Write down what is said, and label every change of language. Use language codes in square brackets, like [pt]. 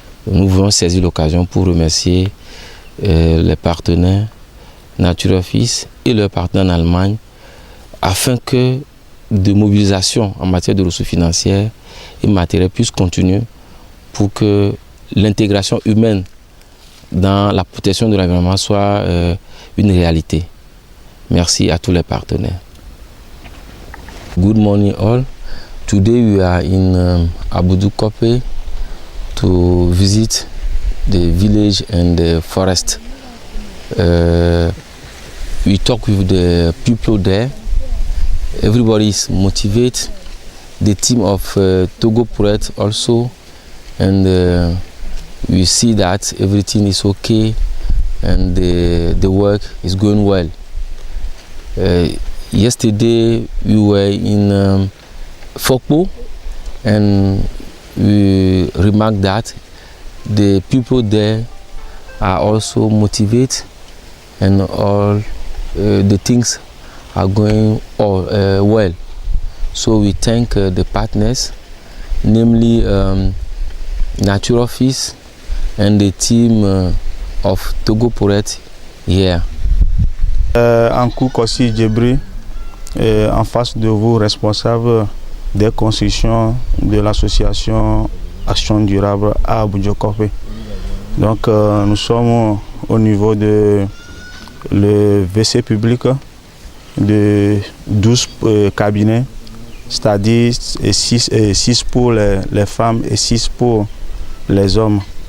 [fr] Nous voulons saisir l'occasion pour remercier les partenaires Nature Office et leurs partenaires en Allemagne afin que de mobilisation en matière de ressources financières et matérielles puisse continuer pour que l'intégration humaine dans la protection de l'environnement soit une réalité. Merci à tous les partenaires. [en] Good morning all. Today we are in Boudjokopé to visit the village and the forest. We talk with the people there. Everybody is motivated. The team of Togo Puret also, and we see that everything is okay and the work is going well. Yesterday we were in Fokpo, and we remarked that the people there are also motivated, and all the things are going well. So we thank the partners, namely Nature Office and the team of Togo Porret here. [fr] Ankou Kossi Djebri, en face de vous, responsable des constructions de l'association Action Durable à Abou-Diokope. Donc nous sommes au niveau de le WC public de 12 cabinets, c'est-à-dire 6 pour les femmes et 6 pour les hommes.